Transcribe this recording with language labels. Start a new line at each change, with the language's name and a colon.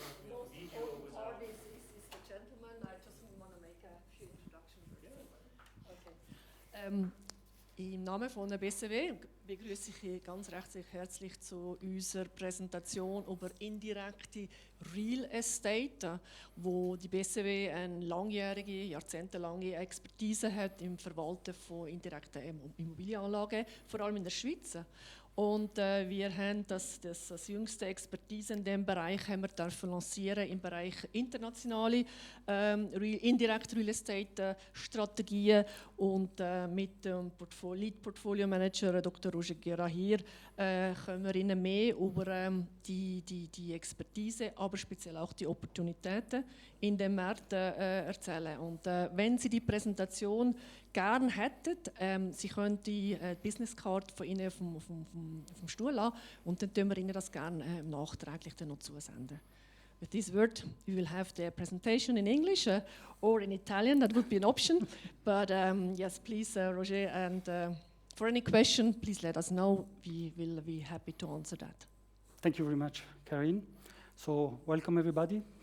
English: Most important part is the gentleman. I just want to make a few introductions. Okay.
German: Im Namen von der BCW begrüße ich Sie ganz recht herzlich zu unserer Präsentation über indirekte Real Estate, wo die BCW eine langjährige, jahrzehntelange Expertise hat im Verwalten von indirekten Immobilienanlagen, vor allem in der Schweiz. Und wir haben das jüngste Expertise in diesem Bereich haben wir dürfen lancieren im Bereich internationale Indirect Real Estate Strategien und mit dem Lead Portfolio Manager Dr. Guerra hier können wir Ihnen mehr über die Expertise, aber speziell auch die Opportunitäten in dem Markt erzählen. Und wenn Sie die Präsentation gerne hätten, Sie können die Business Card von Ihnen vom Stuhl lassen und dann tun wir Ihnen das gerne nachträglich dann noch zusenden.
English: With this word, we will have the presentation in English or in Italian. That would be an option. But yes, please, Roger, and for any question, please let us know. We will be happy to answer that. Thank you very much, Karine. So, welcome everybody.